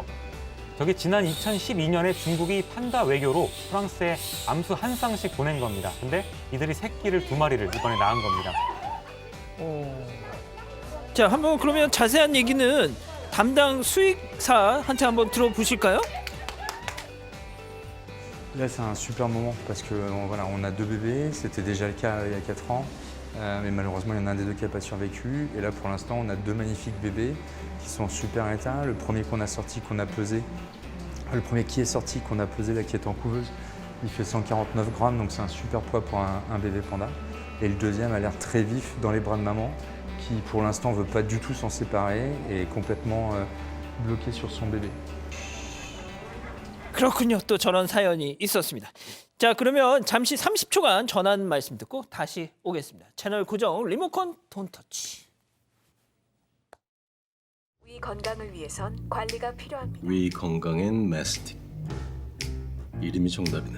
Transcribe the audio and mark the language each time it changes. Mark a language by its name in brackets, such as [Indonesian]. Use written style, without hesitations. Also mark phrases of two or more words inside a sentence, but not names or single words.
[Korean] 저게 지난 2012년에 중국이 판다 외교로 프랑스에 암수 한 쌍씩 보낸 겁니다. 근데 이들이 새끼를 2마리를 이번에 낳은 겁니다. 자, 한번 그러면 자세한 얘기는 담당 수의사한테 한번 들어보실까요? [French] Là, c'est un super moment parce que voilà, on a 2 bébés. C'était déjà le cas il y a 4 ans. Mais malheureusement, il y en a un des 2 qui n'a pas survécu. Et là, pour l'instant, on a 2 magnifiques bébés qui sont en super état. Le premier qu'on a sorti, qu'on a pesé, le premier qui est sorti, qu'on a pesé, là, qui est en couveuse, il fait 149 grammes, donc c'est un super poids pour un bébé panda. Et le deuxième a l'air très vif dans les bras de maman, qui pour l'instant ne veut pas du tout s'en séparer et est complètement bloqué sur son bébé. [Korean] 그렇군요. 또 저런 사연이 있었습니다. 자, 그러면 잠시 30초간 전한 말씀 듣고 다시 오겠습니다. 채널 고정 리모컨 [English] don't touch. [Korean] We 위 건강을 위해선 관리가 필요합니다. 위 건강엔 메스틱. 이름이 정답이네.